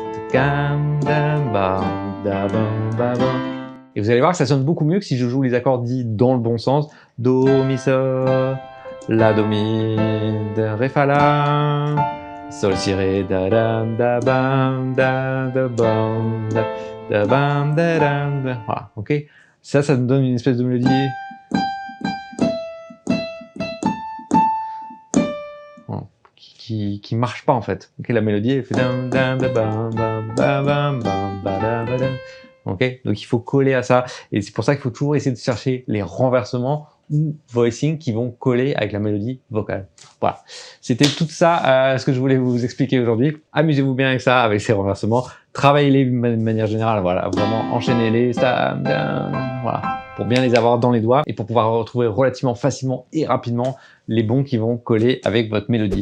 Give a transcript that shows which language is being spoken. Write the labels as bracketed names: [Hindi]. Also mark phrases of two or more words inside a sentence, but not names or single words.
[French] Cam, dam, bam, da, bam, ba, bam. Et vous allez voir que ça sonne beaucoup mieux que si je joue les accords dits dans le bon sens. Do, mi, sol, la, do, mi, da, ré, fa, la, sol, si, ré, da, dam, da, bam, da, bam, da, bam, da, dam, da. Voilà, ok. Ça nous donne une espèce de mélodie. Qui marche pas en fait. Okay, la mélodie elle fait dam dam da bam bam bam bam bam bam bam. Ok, donc il faut coller à ça et c'est pour ça qu'il faut toujours essayer de chercher les renversements ou voicing qui vont coller avec la mélodie vocale. Voilà, c'était tout ça ce que je voulais vous expliquer aujourd'hui. Amusez-vous bien avec ça, avec ces renversements. Travaillez-les de manière générale, voilà, vraiment enchaînez-les, voilà, pour bien les avoir dans les doigts et pour pouvoir retrouver relativement facilement et rapidement les bons qui vont coller avec votre mélodie.